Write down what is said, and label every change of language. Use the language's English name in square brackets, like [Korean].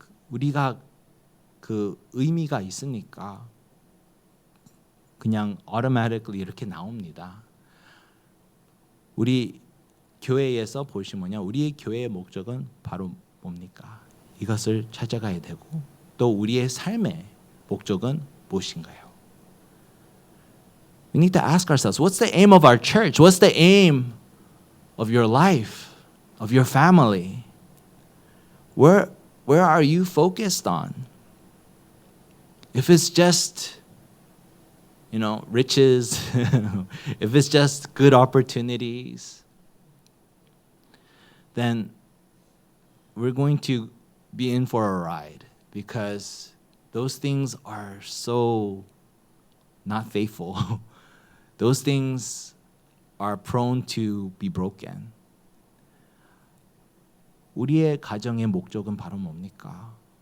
[Korean] 우리가 그 의미가 있으니까 그냥 automatically 이렇게 나옵니다. 우리 교회에서 보시면요, 우리의 교회의 목적은 바로 뭡니까? 이것을 찾아가야 되고 또 우리의 삶의 목적은 무엇인가요? [English] We need to ask ourselves, what's the aim of our church? What's the aim of your life, of your family? Where are you focused on? If it's just, riches, if it's just good opportunities, then we're going to be in for a ride because those things are so not faithful. Those things are prone to be broken. [Korean] 우리의 가정의 목적은 바로 뭡니까?